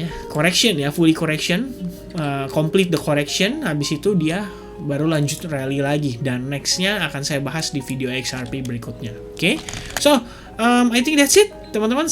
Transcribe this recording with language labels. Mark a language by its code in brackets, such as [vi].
[en] correction ya, fully correction, complete the correction. [id] Habis itu dia baru lanjut rally lagi, dan nextnya akan saya bahas di video XRP berikutnya. [en] Oke, so I think that's it [id] teman-teman.